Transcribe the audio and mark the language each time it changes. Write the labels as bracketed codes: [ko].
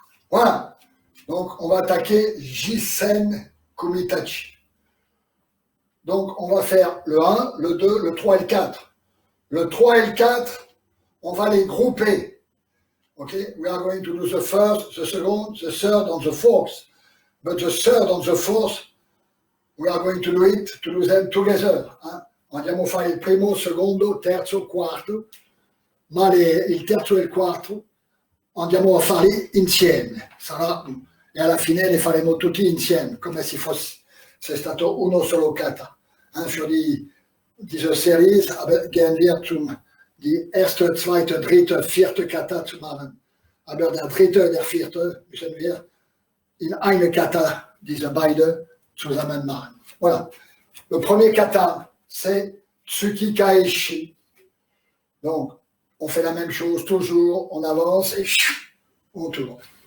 [fr] Voilà. Donc, on va attaquer Jisen Kumitachi. Donc, on va faire le 1, le 2, le 3 et le 4. Le 3 et le 4, on va les grouper. Okay? [en] We are going to do the first, the second, the third, and the fourth. But the third and the fourth, we are going to do them together. [it] Andiamo a fare il primo, secondo, terzo, quarto, ma il terzo e il quarto andiamo a farli insieme. E alla fine li faremo tutti insieme, come se fosse stato uno solo kata. [de] Für diese Series gehen wir die erste, zweite, dritte, vierte Kata zu machen. Aber der dritte und der vierte müssen wir in eine Kata diese beiden zusammen machen. [fr] Voilà. Le premier kata, c'est Tsuki Kaishi. Donc, on fait la même chose toujours, on avance et on tourne.